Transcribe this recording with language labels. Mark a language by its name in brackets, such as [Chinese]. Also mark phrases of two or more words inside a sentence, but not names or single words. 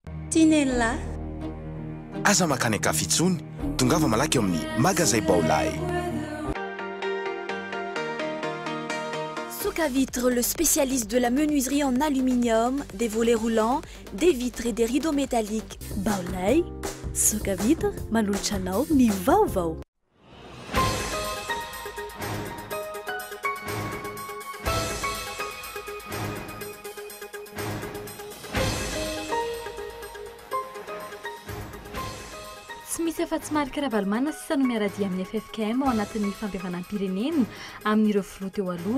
[Malagasy] Tinella. Aza makany akafitsony, tongava malaky eo amin'ny magazay Baolay. [French] Soka Vitre, le spécialiste de la menuiserie en aluminium, des volets roulants, des vitres et des rideaux métalliques. [Malagasy] Baolay, Soka Vitre, manolotra anao ny vaovao. Tsy misy afa-tsy marika ravalomana sisa no miaradia amin'ny FFKM ao anatin'ny fampihavanam-pirenena amin'ireo filoha teo aloha.